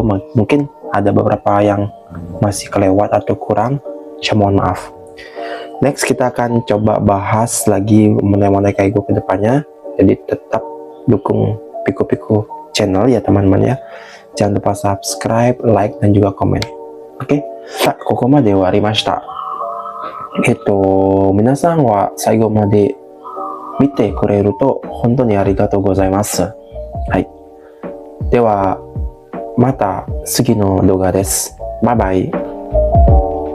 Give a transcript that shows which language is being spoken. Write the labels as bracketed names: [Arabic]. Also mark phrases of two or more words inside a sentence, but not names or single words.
[Indonesian] Mungkin ada beberapa yang masih kelewat atau kurang, saya mohon maaf. Next kita akan coba bahas lagi Mondai Kaigo ke depannya. Jadi tetap dukung Piku channel ya, teman-teman ya. Jangan lupa subscribe, like, dan juga komen. Oke, [Japanese] ここまではありました. みなさんは最後まで見てくれると本当にありがとうございます. Hai. では、また次の動画です. [English] Bye bye.